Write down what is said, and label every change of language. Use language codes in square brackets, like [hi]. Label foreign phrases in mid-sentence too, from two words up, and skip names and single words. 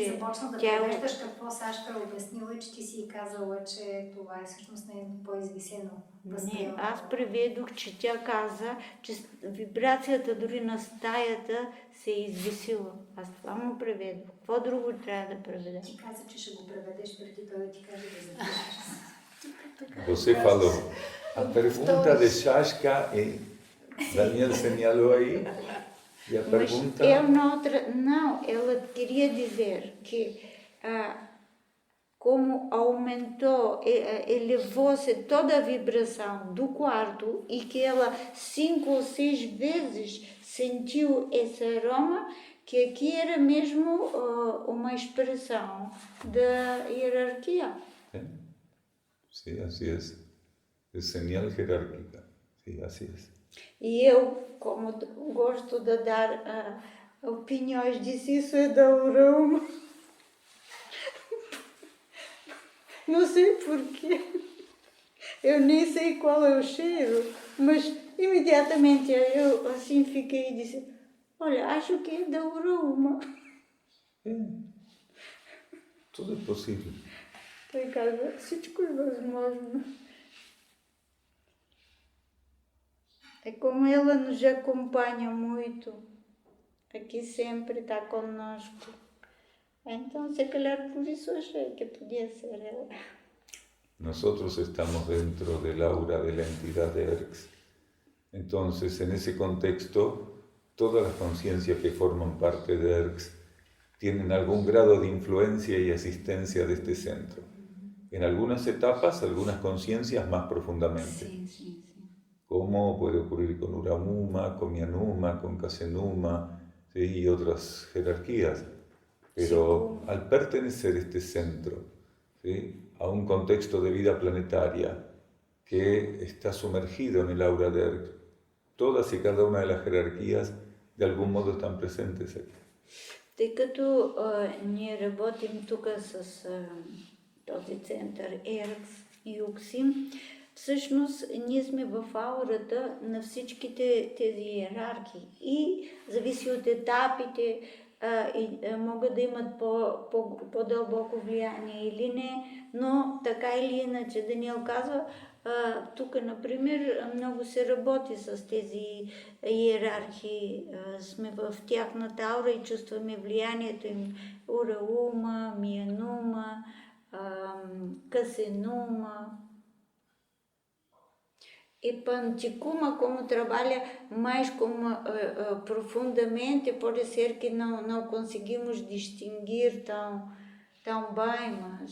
[bg] ти започна да превеждаш какво Сашка е обяснила и че ти си казала, че това е всъщност нейното по-извисено възприемане. Не, аз преведох, че тя каза, че вибрацията дори на стаята се е извисила. Аз това му преведох. Какво друго трябва да преведа? Ти каза, че ще го преведеш преди той да ти каже да запишеш. [pt] Você falou. A pergunta de Sashka e Daniel señalou aí. E a pergunta... Não, ela queria dizer que como aumentou, elevou-se toda a vibração do quarto e que ela 5 ou 6 vezes sentiu esse aroma, que aqui era mesmo uma expressão da hierarquia. [es] Sí, así es. Es señal jerárquica. Sí, así es. [pt] E eu, como gosto de dar opiniões, disse isso é da aroma. Não sei porquê. Eu nem sei qual é o cheiro, mas imediatamente eu assim fiquei e disse, olha, acho que é da aroma. Tudo é possível. [bg] Той казва, всичко е възможно. [pt] E como ela nos acompanha muito, aqui sempre está conosco, então se calhar por isso achei que podia ser ela. [es] Nosotros estamos dentro del aura de la entidad de Erx. Entonces, en ese contexto, todas las conciencias que forman parte de Erx tienen algún grado de influencia y asistencia de este centro. En algunas etapas, algunas conciencias más profundamente. Sí. Como puede ocurrir con Uramuma, con Mianuma, con Casenuma, ¿sí? Y otras jerarquías. Pero al pertenecer este centro, ¿sí? A un contexto de vida planetaria que está sumergido en el aura de Erx, todas y cada una de las jerarquías de algún modo están presentes aquí. [bg] Тъй като ние работим тук с този център Еркс и Юксим, всъщност ние сме в аурата на всичките тези иерархии и зависи от етапите, могат да имат по-дълбоко влияние или не, но така или иначе Даниел казва, тук, например, много се работи с тези иерархии, сме в тяхната аура и чувстваме влиянието им. Ураума, Миянума, Casenuma. [pt] E Panticuma, como trabalha mais profundamente, pode ser que não conseguimos distinguir tão bem, mas...